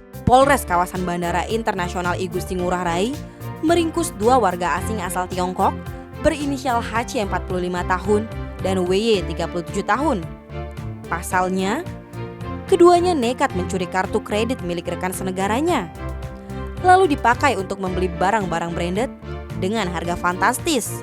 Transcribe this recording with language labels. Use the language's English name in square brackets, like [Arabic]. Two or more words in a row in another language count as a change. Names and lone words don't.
[Indonesian] Polres kawasan Bandara Internasional I Gusti Ngurah Rai meringkus 2 warga asing asal Tiongkok berinisial HC 45 tahun dan WY 37 tahun. Pasalnya, keduanya nekat mencuri kartu kredit milik rekan senegaranya, lalu dipakai untuk membeli barang-barang branded dengan harga fantastis.